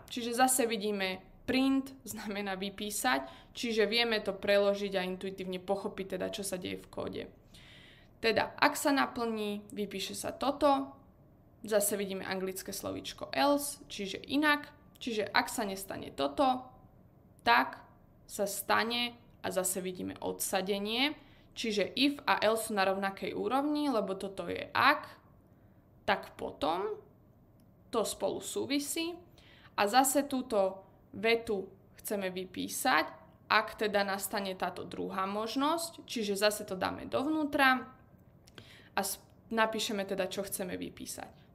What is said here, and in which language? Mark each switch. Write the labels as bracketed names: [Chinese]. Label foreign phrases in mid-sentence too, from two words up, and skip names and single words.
[Slovak] Čiže zase vidíme print znamená vypísať, čiže vieme to preložiť a intuitívne pochopiť teda, čo sa deje v kóde. Teda, ak sa naplní, vypíše sa toto, zase vidíme anglické slovíčko else, čiže inak, čiže ak sa nestane toto, tak sa stane a zase vidíme odsadenie, čiže if a else sú na rovnakej úrovni, lebo toto je ak, tak potom to spolu súvisí a zase túto vetu chceme vypísať, ak teda nastane táto druhá možnosť, čiže zase to dáme dovnútra a napíšeme teda, čo chceme vypísať.